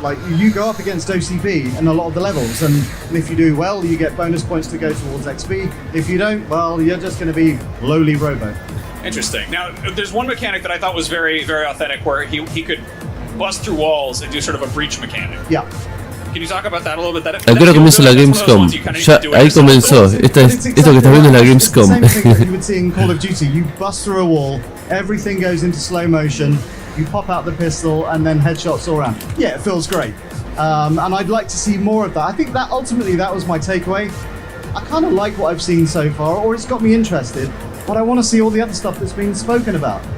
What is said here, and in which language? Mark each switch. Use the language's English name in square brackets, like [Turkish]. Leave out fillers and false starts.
[English] Like, you go up against OCP in a lot of the levels, and if you do well, you get bonus points to go towards XP. If you don't, well, you're just going to be lowly Robo. Interesting. Now, there's one mechanic that I thought was very, very authentic, where he could bust through walls and do sort of a breach mechanic. Yeah. Can you talk about that a little bit? [Spanish] ¿A qué hora comienza la Gamescom? Ya, ahí comenzó. Esto que estás viendo es la Gamescom. [English] Same thing that you would see in Call of Duty. You bust through a wall, everything goes into slow motion, you pop out the pistol, and then headshots all around. Yeah, it feels great. And I'd like to see more of that. I think that ultimately that was my takeaway. I kind of like what I've seen so far, or it's got me interested, but I want to see all the other stuff that's being spoken about.